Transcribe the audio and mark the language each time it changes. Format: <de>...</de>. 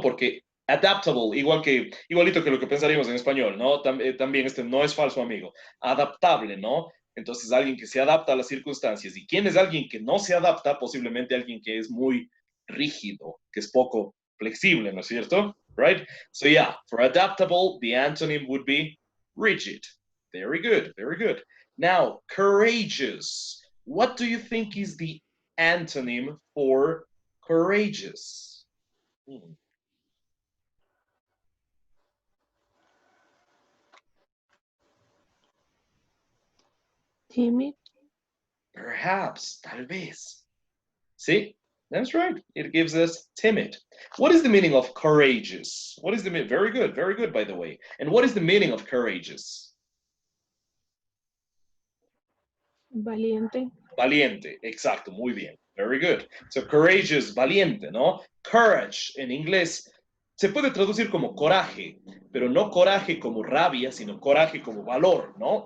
<es>Porque adaptable, igualito que lo que pensaríamos en español, ¿no? También no es falso, amigo. Adaptable, ¿no? Entonces, alguien que se adapta a las circunstancias. ¿Y quién es alguien que no se adapta? Posiblemente alguien que es muy rígido, que es poco flexible, ¿no es cierto?</es> <en>Right? So yeah, for adaptable, the antonym would be rigid. Very good, very good. Now, courageous. What do you think is the antonym for courageous? Timid. Perhaps,</en> <es>tal vez.</es> <en>See, that's right. It gives us timid. What is the meaning of courageous? What is the meaning? Very good, by the way. And what is the meaning of courageous?</en> <es>Valiente. Valiente, exacto, muy bien.</es> <en>Very good. So courageous,</en> <es>valiente, ¿no? Courage en inglés se puede traducir como coraje, pero no coraje como rabia, sino coraje como valor, ¿no?</es>